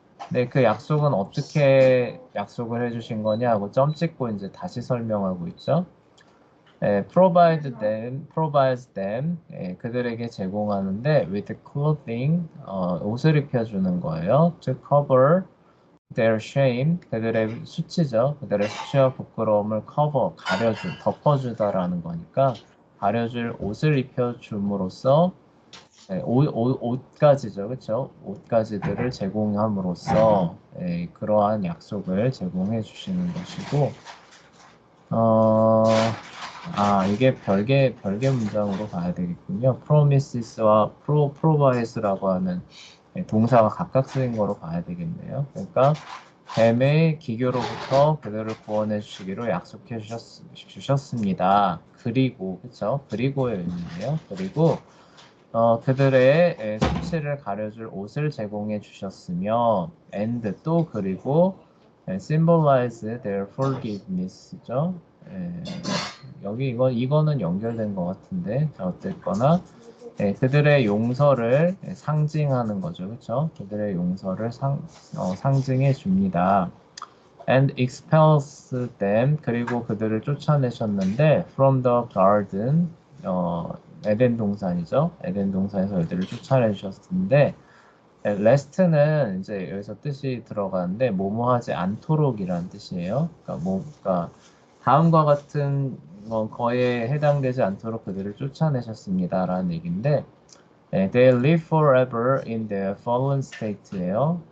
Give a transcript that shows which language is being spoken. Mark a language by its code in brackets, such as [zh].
[ko] 네, 그 약속은 어떻게 약속을 해주신 거냐고 점 찍고 이제 다시 설명하고 있죠. [en] provides them, [ko] 그들에게 제공하는데 [en] with clothing, [ko] 옷을 입혀주는 거예요. [en] to cover their shame, [ko] 그들의 수치죠. 그들의 수치와 부끄러움을 덮어주다라는 거니까 가려줄 옷을 입혀줌으로써 옷가지죠, 그렇죠? 옷가지들을 제공함으로써 그러한 약속을 제공해 주시는 것이고, 어, 이게 별개 문장으로 봐야 되겠군요. promises와 provide라고 하는 동사가 각각 쓰인 거로 봐야 되겠네요. 그러니까 뱀의 기교로부터 그들을 구원해 주시기로 약속해 주셨습니다. 그리고, 그쵸? 그리고의 의미인데요. 그리고 그들의 수치를 가려줄 옷을 제공해 주셨으며, and 또 그리고 [en] symbolize their forgiveness [ko] 죠. 여기 이거는 연결된 것 같은데, 자, 어쨌거나 그들의 용서를 상징하는 거죠, 그렇죠? 그들의 용서를 상징해 줍니다. [en] And expels them, [ko] 그리고 그들을 쫓아내셨는데 [en] from the garden, [ko] 에덴 동산이죠. 에덴 동산에서 그들을 쫓아내셨는데 lest는 이제 여기서 뜻이 들어가는데 뭐뭐하지 않도록이라는 뜻이에요. 그러니까 다음과 같은 거에 해당되지 않도록 그들을 쫓아내셨습니다라는 얘기인데 [en] they live forever in their fallen state [ko] 예요.